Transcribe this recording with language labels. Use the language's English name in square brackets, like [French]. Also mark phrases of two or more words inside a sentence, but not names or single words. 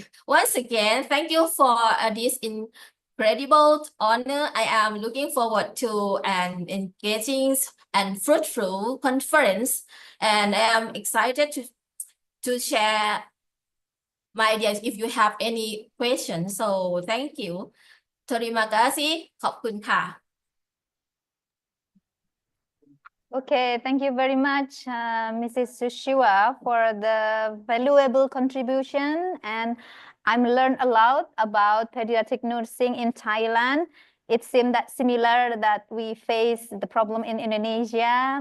[English] Once again, thank you for this incredible honor. I am looking forward to an engaging and fruitful conference, and I am excited to share my ideas if you have any questions. So thank you. [Indonesian] Terima kasih. [Thai] ขอบคุณค่ะ [English] Okay, thank you very much, Mrs. Sushiwa, for the valuable contribution. And I'm learned a lot about pediatric nursing in Thailand. It seemed that similar that we face the problem in Indonesia.